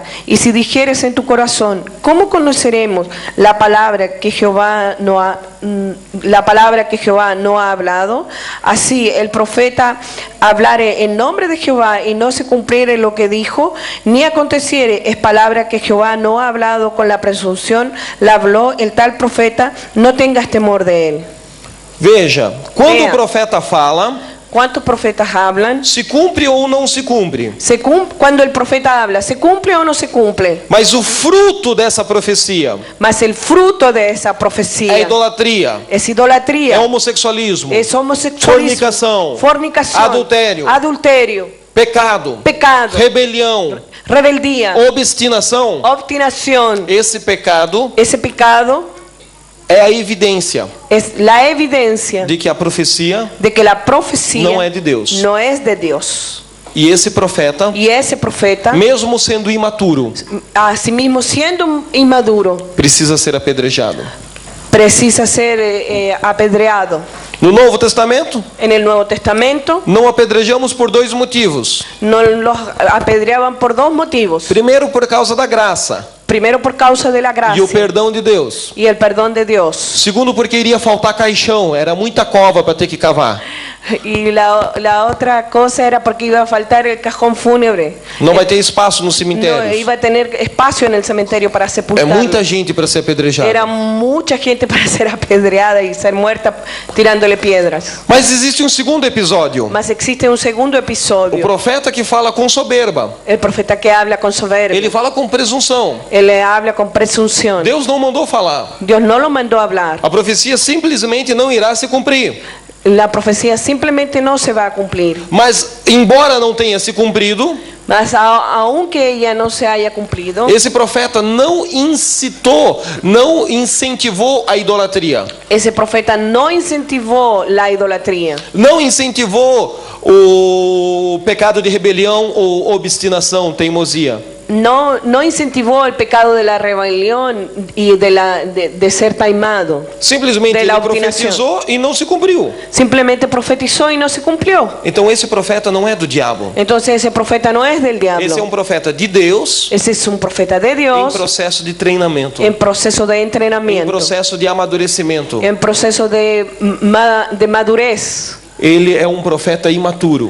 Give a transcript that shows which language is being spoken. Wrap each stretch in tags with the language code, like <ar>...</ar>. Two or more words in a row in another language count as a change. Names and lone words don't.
<es>Y si dijeres en tu corazón, ¿cómo conoceremos la palabra que Jehová no ha hablado? Así el profeta hablare en nombre de Jehová y no se cumpliere lo que dijo, ni aconteciere, es palabra que Jehová no ha hablado con la presunción, la habló el tal profeta, no tengas temor de él.</es> <pt>Veja, quando</pt> <es>Vea.</es> <pt>o profeta fala,</pt> <es>¿Cuántos profetas hablan?</es> <pt>se cumpre ou não se cumpre.</pt> <es>Cuando el profeta habla, ¿se cumple o no se cumple?</es> <pt>Mas o fruto dessa profecia</pt> <es>Mas el fruto de esa</es> <pt>é</pt> <es>profecía</es> <pt>idolatria,</pt> <es>es idolatría,</es> <pt>é homossexualismo,</pt> <es>es homosexualismo, fornicación, adulterio,</es> <pt>pecado,</pt> <es>pecado,</es> <pt>rebelião,</pt> <es>rebeldía,</es> <pt>obstinação.</pt> <es>obstinación.</es> <pt>Esse pecado</pt> <es>Ese pecado</es> <pt>é a evidência</pt> <es>es la evidencia</es> <pt>de que a profecia</pt> <es>de que la profecía</es> <pt>não é de Deus.</pt> <es>no es de Dios.</es> <pt>E esse profeta,</pt> <es>Y ese profeta,</es> <pt>mesmo sendo imaturo,</pt> <es>asimismo siendo inmaduro,</es> <pt>precisa ser apedrejado.</pt> <es>precisa ser apedreado.</es> <pt>No Novo Testamento,</pt> <es>En el Nuevo Testamento</es> <pt>não apedrejamos por dois motivos.</pt> <es>no los apedreaban por dos motivos.</es> <pt>Primeiro, por causa da graça</pt> <es>Primero, por causa de la</es> <pt>e</pt> <es>gracia</es> <pt>o perdão de Deus.</pt> <es>y el perdón de Dios.</es> <pt>Segundo, porque iria faltar caixão, era muita cova para ter que cavar.</pt> <es>Y la otra cosa era porque iba a faltar el cajón fúnebre.</es> <pt>Não vai ter espaço nos</pt> <es>No</es> <pt>cemitérios.</pt> <es>iba a tener espacio en el cementerio para</es> <pt>É</pt> <es>sepultarlo.</es> <pt>muita gente para ser apedrejada.</pt> <es>Era mucha gente para ser apedreada y ser muerta tirándole piedras.</es> <pt>Mas existe um segundo episódio.</pt> <es>Mas existe un segundo</es> <pt>O</pt> <es>episodio.</es> <pt>profeta que fala com soberba.</pt> <es>El profeta que habla con soberbia.</es> <pt>Ele fala com presunção.</pt> <es>Él habla con presunción.</es> <pt>Deus não mandou falar.</pt> <es>Dios no lo mandó a hablar.</es> <pt>A profecia simplesmente não irá se cumprir.</pt> <es>La profecía simplemente no se va a cumplir.</es> <pt>Mas, embora não tenha se cumprido,</pt> <es>Mas aunque ella no se haya cumplido,</es> <pt>esse profeta não incitou, não incentivou a idolatria.</pt> <es>ese profeta no incentivó la idolatría.</es> <pt>Não incentivou o pecado de rebelião ou obstinação, teimosia.</pt> <es>No incentivó el pecado de la rebelión y de ser taimado.</es> <pt>Simplesmente</pt> <es>De</es> <pt>ele</pt> <es>la obstinação.</es> <pt>profetizou e não se cumpriu.</pt> <es>Simplemente profetizó y no se cumplió.</es> <pt>Então esse profeta não é do diabo.</pt> <es>Entonces ese profeta no es del diablo.</es> <pt>Esse é um profeta de Deus</pt> <es>Ese es un profeta de</es> <pt>em</pt> <es>Dios</es> <pt>processo de treinamento,</pt> <es>en proceso de</es> <pt>em</pt> <es>entrenamiento,</es> <pt>processo de amadurecimento.</pt> <es>en proceso de madurez.</es> <pt>Ele é um profeta imaturo,</pt>